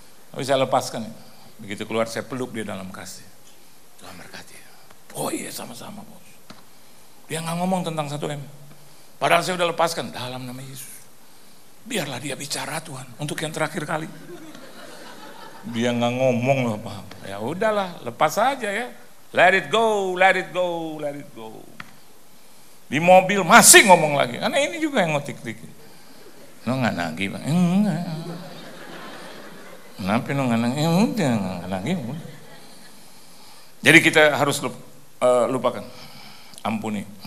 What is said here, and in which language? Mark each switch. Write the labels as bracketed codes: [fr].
[id] Tapi saya lepaskan. Begitu keluar saya peluk dia dalam kasih. Tuhan berkati. Oh iya sama-sama bos. Dia nggak ngomong tentang 1M. Padahal saya udah lepaskan dalam nama Yesus. Biarlah dia bicara Tuhan untuk yang terakhir kali. Dia nggak ngomong loh Pak. Ya udahlah, lepas saja ya. [en] Let it go, let it go, let it go. [id] Di mobil masih ngomong lagi. Karena ini juga yang ngotik-ngotik. Lo nggak nagih Bang? Enggak. Kenapa lo nggak nagih? Udah nggak nagih. Jadi kita harus lupakan. Ampuni.